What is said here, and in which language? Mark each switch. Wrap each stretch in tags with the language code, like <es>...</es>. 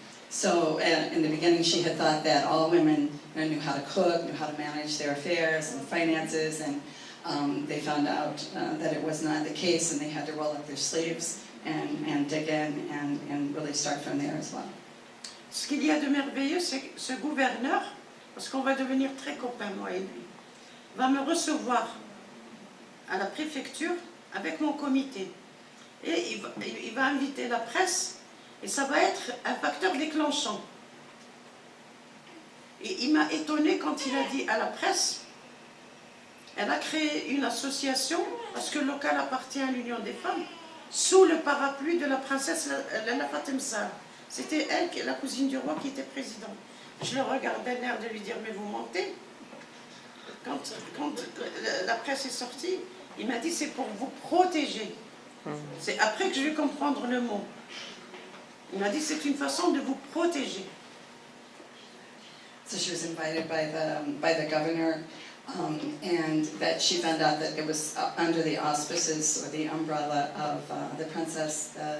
<en>So in the beginning, she had thought that all women knew how to cook, knew how to manage their affairs and finances, and they found out that it was not the case, and they had to roll up their sleeves and dig in and really start from there as well.</en> <fr>Ce qu'il y a de merveilleux, c'est que ce gouverneur, parce qu'on va devenir très copains, moi et lui, va me recevoir à la préfecture avec mon comité. Et il va inviter la presse, et ça va être un facteur déclenchant. Et il m'a étonné quand il a dit à la presse, elle a créé une association, parce que le local appartient à l'Union des femmes, sous le parapluie de la princesse Lalla Fatem Sall. C'était elle, la cousine du roi, qui était présidente. Je le regardais l'air de lui dire, mais vous mentez. Quand la presse est sortie, il m'a dit, c'est pour vous protéger. C'est après que je vais comprendre le mot. Il m'a dit, c'est une façon de vous protéger.</fr> <en>So she was invited by the governor, and that she found out that it was under the auspices or the umbrella of the princess.</en>